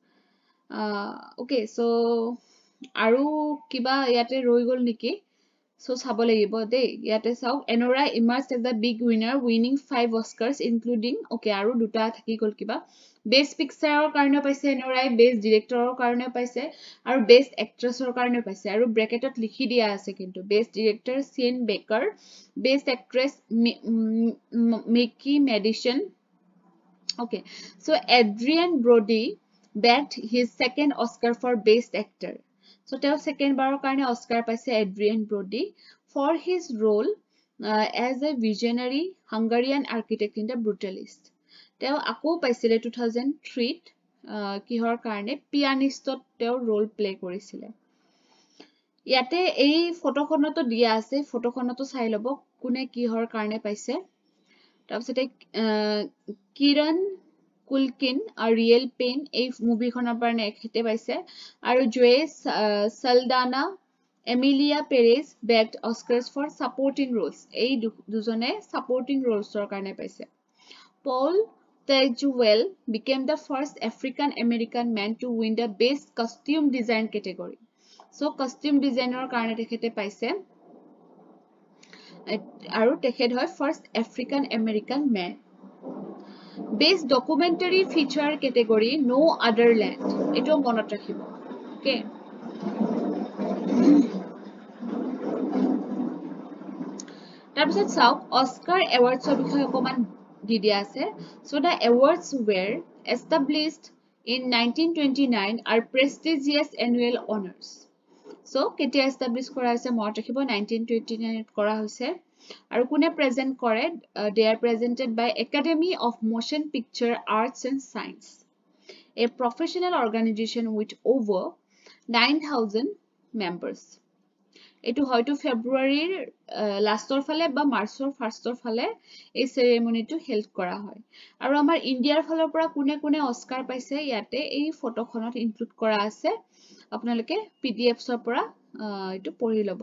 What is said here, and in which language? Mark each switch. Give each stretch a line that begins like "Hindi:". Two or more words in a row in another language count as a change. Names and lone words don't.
English: okay so
Assamese: আৰু কিবা ইয়াতে ৰৈ গ'ল নেকি সো চাব লাগিব দেই ইয়াতে চাওক
English: Anora emerges as the big winner winning 5 Oscars including okay
Assamese: আৰু দুটা থাকি গ'ল কিবা
English: best pictureৰ
Assamese: কাৰণে পাইছে এনৰাই
English: best directorৰ
Assamese: কাৰণে পাইছে আৰু
English: best actressৰ
Assamese: কাৰণে পাইছে আৰু ব্ৰেকেটত লিখি দিয়া আছে কিন্তু
English: best director Sean Baker best actress মিকি মেডিসন okay so Adrian Brody bagged his second Oscar for best actor so
Assamese: তেওঁ second বাৰৰ কাৰণে Oscar পাইছে
English: Adrian Brody for his role as a visionary Hungarian architect in The Brutalist
Assamese: তেওঁ আকৌ পাইছিলে 2003 কিহৰ কাৰণে পিয়ানিষ্টত তেওঁ
English: role play
Assamese: কৰিছিলে ইয়াতে এই ফটোখনতো দিয়া আছে ফটোখনতো চাই লব কোনে কিহৰ কাৰণে পাইছে তাৰপিছতে কিৰণ কুলকিন আৰু ৰিয়েল পেইন এই মুভিখনৰ কাৰণে এখেতে পাইছে আৰু
English: Zoe Saldana Emilia Perez bagged Oscars for supporting roles
Assamese: এই দুজনে
English: supporting rolesৰ
Assamese: কাৰণে পাইছে পল
English: Tejuel became the first African American man to win the best costume design category so costume designer
Assamese: কাৰণে তেখেতে পাইছে আৰু তেখেত হয়
English: first African American man Best documentary feature category
Assamese: No Other Land এটো মনত ৰাখিব okay তাৰপিছত চাওক অস্কাৰ এৱাৰ্ডছৰ বিষয়ে অকমান দি দিয়া আছে
English: so the awards were established in 1929 are prestigious annual honors so
Assamese: কেতিয়া establish কৰা হৈছে মনত ৰাখিব 1929 কৰা হৈছে আৰু কোনে প্ৰেজেন্ট কৰে
English: they are presented by Academy of Motion Picture Arts and Science a professional organization with over
Assamese: 9,000 members এটো হয়তো ফেব্ৰুৱাৰীৰ লাষ্টৰ ফালে বা মাৰ্চৰ ফাৰ্ষ্টৰ ফালে এই সেৰেমনিটো হেল্ড কৰা হয় আৰু আমাৰ ইন্ডিয়াৰ ফালৰ পৰা কোনে কোনে অস্কাৰ পাইছে ইয়াতে এই ফটোখনত ইনক্লুড কৰা আছে আপোনালোকে পিডিএফছৰ পৰা এটো পঢ়ি লব